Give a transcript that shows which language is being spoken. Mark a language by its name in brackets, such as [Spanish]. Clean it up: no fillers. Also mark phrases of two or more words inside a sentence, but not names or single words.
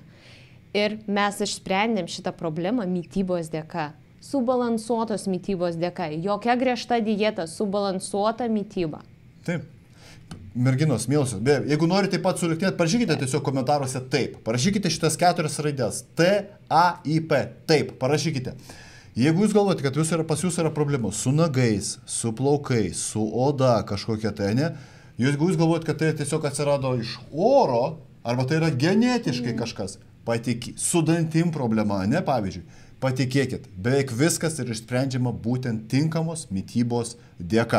[Lithuanian] Ir mes išsprendėm šitą problemą mitybos dėka. Subalansuotos mitybos dėka. Jokia griežta dieta, subalansuota mityba. Taip. Merginos, mielosios, jeigu norite taip pat sulieknėti, parašykite tiesiog komentaruose taip. Parašykite šitas 4 raidės. T-A-I-P. Taip, parašykite. Jeigu jūs galvojate, kad pas jūs yra problemų su nagais, su plaukais, su oda kažkokia tai, ne? Jeigu jūs galvojate, kad tai tiesiog atsirado iš oro, arba tai yra genetiškai kažkas, su dantim problema, ne, pavyzdžiui, patikėkit, beveik viskas yra išsprendžiama būtent tinkamos mitybos dėka.